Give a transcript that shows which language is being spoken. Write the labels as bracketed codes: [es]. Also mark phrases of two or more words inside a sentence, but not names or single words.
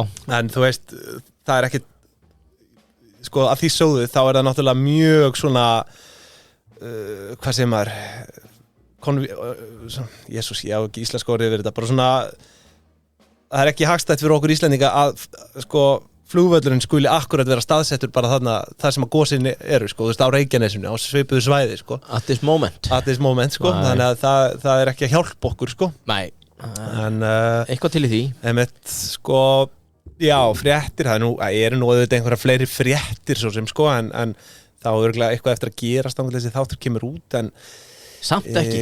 [is] En þú veist, það er ekkit sko, að því sögðu þá er það náttúrulega mjög svona hvað segir maður Jesús, ég á ekki íslenska orðið yfir þetta, bara svona það er ekki hagstætt fyrir okkur Íslendinga að sko flugvöllurinn skuli akkurat vera staðsettur bara þarna þar sem að gosin eru, sko, þú veist, á Reykjanesinu á svipuðu svæði, sko. [en] At this moment, [is] sko. Þannig að það er ekki að hjálpa okkur, sko. Nei. En eitthvað til í því. Sko, já, fréttir, það eru nú auðvitað einhverja fleiri fréttir svo sem, sko, en þá er örugglega eitthvað eftir að gerast þannig að þessi þáttur kemur út, en samt ekki.